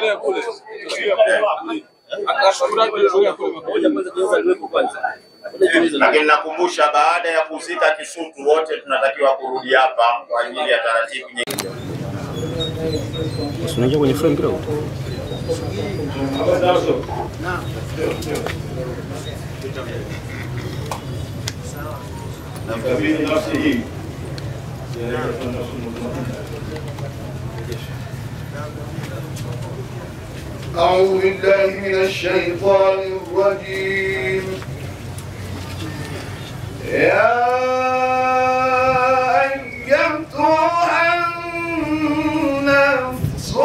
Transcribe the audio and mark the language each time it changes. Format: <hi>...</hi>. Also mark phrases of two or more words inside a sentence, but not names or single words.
<sw>Lakini nakumbusha, baada ya kuzika Kisutu wote tunatakiwa kurudi hapa kwa ajili ya taratibu nyingine. Unaingia kwenye frame kidogo. Namkabidhi nafsi hii</sw> <ar>أعوذ بالله من الشيطان الرجيم. يا أيتها النفس</ar>